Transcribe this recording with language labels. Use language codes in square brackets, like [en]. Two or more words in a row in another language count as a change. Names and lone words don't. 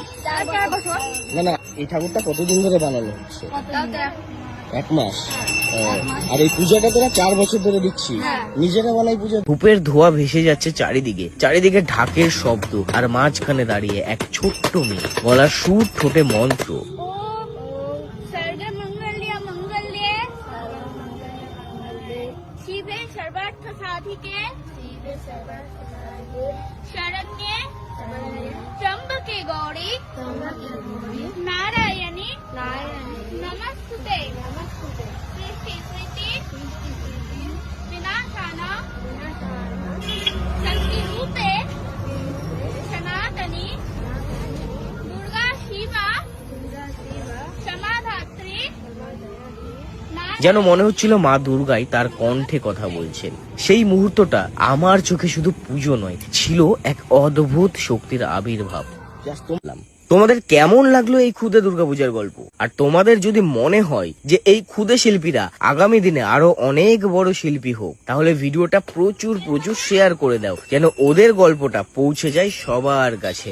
[bn] না না, এই ঠাকুরটা কতদিন ধরে বানানো হচ্ছে? 1 মাস। আর এই পূজাটা তোরা 4 বছর ধরে দিচ্ছিস? নিজেরা বানাই পূজা? ধূপের ধোঁয়া ভেসে যাচ্ছে চারিদিকে, চারিদিকে ঢাকের শব্দ, আর মাঝখানে দাঁড়িয়ে এক ছোট্ট মেয়ে, গলার সুর, ঠোঁটে মন্ত্র। [sa] शरण्ये त्र्यंबके गौरी नारायणी नमस्तुते सृष्टि स्मृति विनाशाना शक्ति रूपे सनातनी दुर्गा शिवा क्षमाधात्री। [bn] যেন মনে হচ্ছিল মা দুর্গাই তার কণ্ঠে কথা বলছেন। সেই মুহূর্তটা আমার চোখে শুধু পুজো নয়, ছিল এক অদ্ভুত শক্তির আবির্ভাব। তোমাদের কেমন লাগলো এই ক্ষুদে দুর্গাপূজার গল্প? আর তোমাদের যদি মনে হয় যে এই ক্ষুদে শিল্পীরা আগামী দিনে আরো অনেক বড় শিল্পী হোক, তাহলে ভিডিওটা প্রচুর শেয়ার করে দাও, যেন ওদের গল্পটা পৌঁছে যায় সবার কাছে।